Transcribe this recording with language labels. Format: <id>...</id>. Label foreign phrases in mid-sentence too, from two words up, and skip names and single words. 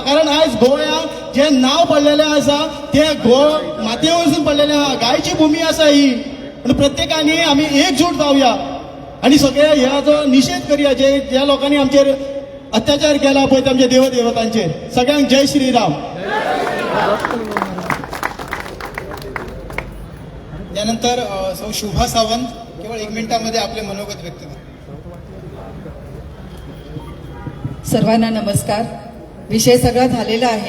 <kok>कारण आयज गोंयाक जे नांव पडलेलें आसा ते मातये वयसून पडलेलें आसा. गायची भूमी आसा ही. पूण प्रत्येकानी आमी एकजूट जावया आनी सगळ्या ह्याचो निशेध करया ज्या लोकांनी आमचेर अत्याचार केला पळय ते आमच्या देव देवतांचेर. सगळ्यांक जय श्रीराम.</kok> <mr>यानंतर सौ शुभा सावंत केवळ 1 मिनिटामध्ये आपले मनोगत व्यक्त करा. सर्वांना नमस्कार. विषय सगळा झालेला आहे.</mr>